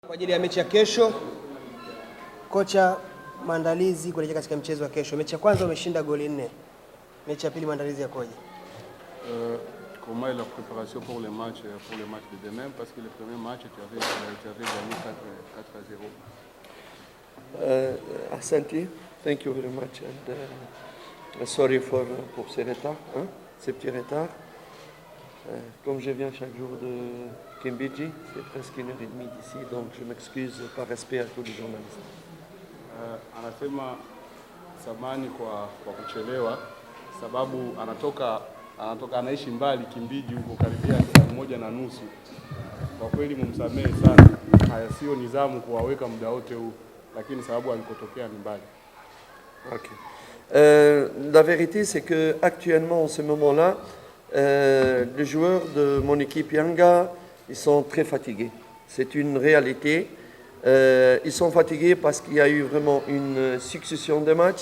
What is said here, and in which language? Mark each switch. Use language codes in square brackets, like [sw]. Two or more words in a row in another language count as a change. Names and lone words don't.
[sw] Kwa ajili ya mechi ya kesho, kocha, maandalizi kuelekea katika mchezo wa kesho. Mechi ya kwanza umeshinda goli 4. Mechi ya pili maandalizi yakoje? [fr] Comment est la préparation pour le match de demain, parce que le premier match tu avais gagné 4-0. [sw] Asante, [en] thank you very much and sorry [fr] pour ce retard, ces petits retards. Comme je viens chaque jour de Kimbiji, c'est presque 1h30 d'ici, donc je m'excuse par respect à tous les journalistes. [sw] Anasema samani kwa kuchelewa sababu anatoka anaishi mbali Kimbiji huko karibia saa 1:30. Kwa kweli mumsamehe sana. Haya sio nidhamu kuwaweka muda wote huu, lakini sababu alikotokea ni mbali. [en] Okay. [fr] La vérité c'est que actuellement en ce moment-là, les joueurs de mon équipe Yanga, ils sont très fatigués. C'est une réalité. Ils sont fatigués parce qu'il y a eu vraiment une succession de matchs.